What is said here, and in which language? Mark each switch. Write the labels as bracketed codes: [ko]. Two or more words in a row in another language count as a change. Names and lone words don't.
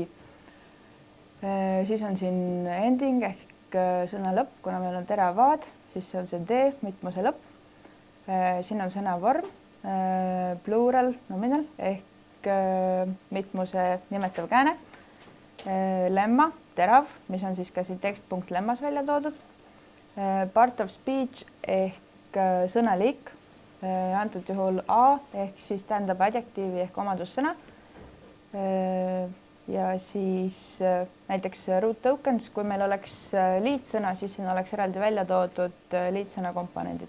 [et] Siis on siin ending ehk sõna lõpp, kuna meil on teravad, siis see on see D, mitmuse lõpp. Siin on sõna vorm, [en] plural, nominal [et] ehk mitmuse nimetav kääne. Lemma, terav, mis on siis ka siin tekst.lemmas välja toodud. [en] Part of speech [et] ehk sõnaliik, antud juhul A ehk siis tähendab adjektiivi ehk omadussõna. Ja siis näiteks [en] root tokens, [et] kui meil oleks liitsõna, siis siin oleks eraldi välja toodud liitsõna komponendid.